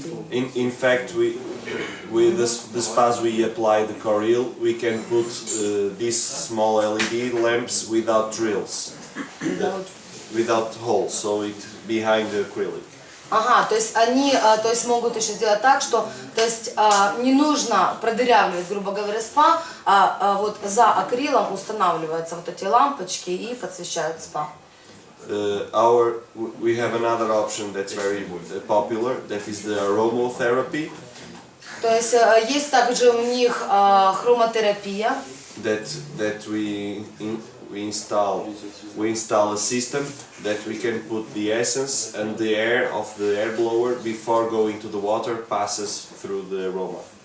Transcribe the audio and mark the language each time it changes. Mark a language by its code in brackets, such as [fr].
[en] In fact, with the spas we apply the Portcril, we can put these small LED lamps without drills, without holes, so it behind the acrylic. [ru] Ага, то есть они то есть могут еще сделать так, что то есть, не нужно продырявливать, грубо говоря, спа, вот за акрилом устанавливаются вот эти лампочки и подсвещают спа. [en] We have another option that's very popular, that is the aromatherapy. [ru] То есть есть также у них хромотерапия. [en] That we install a system that we can put the essence and the air of the air blower before going to the water passes through the aroma.